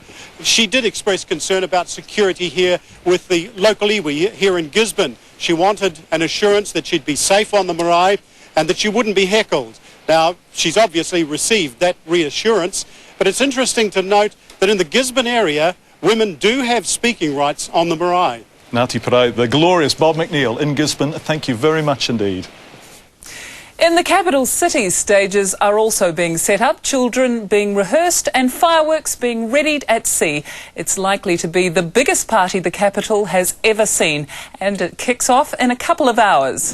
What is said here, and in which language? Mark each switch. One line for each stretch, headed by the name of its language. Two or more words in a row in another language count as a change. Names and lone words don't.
English: She did express concern about security here with the local iwi here in Gisborne. She wanted an assurance that she'd be safe on the marae and that she wouldn't be heckled. Now, she's obviously received that reassurance, but it's interesting to note that in the Gisborne area, women do have speaking rights on the marae. Ngāti Parae, the glorious Bob McNeil in Gisborne. Thank you very much indeed. In the capital city, stages are also being set up, children being rehearsed and fireworks being readied at sea. It's likely to be the biggest party the capital has ever seen, and it kicks off in a couple of hours.